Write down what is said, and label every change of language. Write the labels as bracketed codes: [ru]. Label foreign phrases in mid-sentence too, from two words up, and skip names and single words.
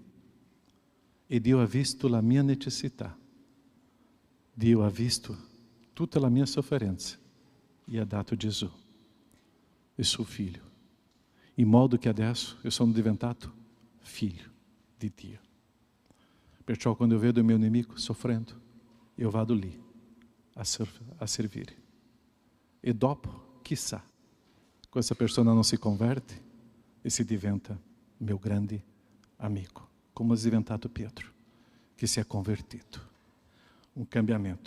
[it] E Dio ha visto la mia necessità. Dio ha visto tutta la mia sofferenza e ha dato Gesù, il suo figlio. In modo che adesso io sono diventato figlio di Dio. Perciò quando eu vedo [pt] o meu [it] nemico sofrendo, eu vado lì a servire. E dopo, chissà, questa persona non si converte e si diventa meu grande amico, come è diventato Pietro, che si è convertito. Un cambiamento.